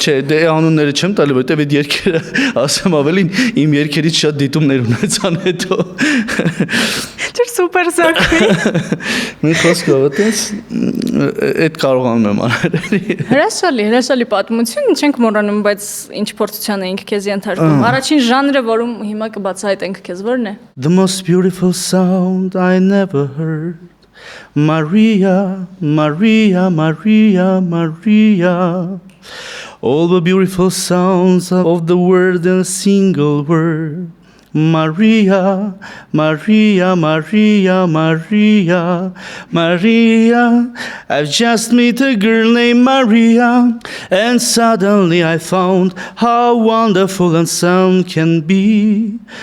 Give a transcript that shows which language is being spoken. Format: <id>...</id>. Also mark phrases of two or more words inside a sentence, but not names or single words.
<hy>Չէ դե անունները չեմ տալի որտեվ այդ երկերը ասեմ ավելին իմ երկերից շատ դիտումներ ունեցան հետո Չէ սուպեր սակվի Մի խոսքով այդպես այդ կարողանում եմ անել Հրաշալի պատմություն չենք մոռանում բայց ինչ փորձության էինք քեզ ենթարկում Առաջին ժանրը որում հիմա կբացահայտենք քեզ որն է</hy> <en>The most beautiful sound I never heard Maria Maria Maria Maria All the beautiful sounds of the world in a single word Maria, Maria, Maria, Maria, Maria I've just met a girl named Maria And suddenly I found how wonderful and sound can be</en>